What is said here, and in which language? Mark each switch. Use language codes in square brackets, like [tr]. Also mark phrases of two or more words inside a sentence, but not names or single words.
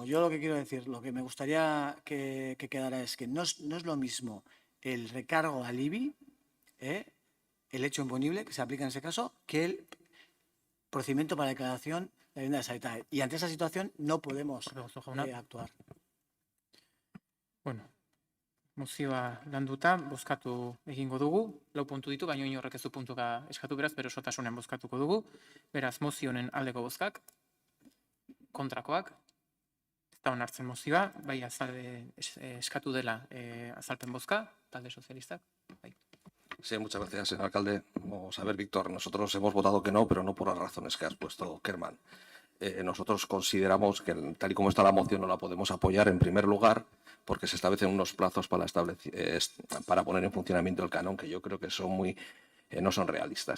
[es] Yo lo que quiero decir, lo que me gustaría que quedara es que no es lo mismo el recargo al IBI, el hecho imponible que se aplica en ese caso, que el procedimiento para declaración de vivienda deshabitada. Y ante esa situación no podemos actuar. [eu] Bueno, mozioa landuta, bozkatu egingo dugu, 4 puntu ditu, baina inorrek ez du puntuka eskatu, beraz, bere osotasunen bozkatuko dugu. Beraz, mozionen aldeko bozkak, kontrakoak, ez da onartzen mozioa, bai eskatu dela azalpen bozka, talde sozialistak. Bai. [es] Sí, muchas gracias, señor alcalde. Vamos a ver, Víctor, nosotros hemos votado que no, pero no por las razones que has puesto, Kerman. Nosotros consideramos que, tal y como está la moción, no la podemos apoyar en primer lugar porque se establecen unos plazos para poner en funcionamiento el canon que yo creo que son no son realistas.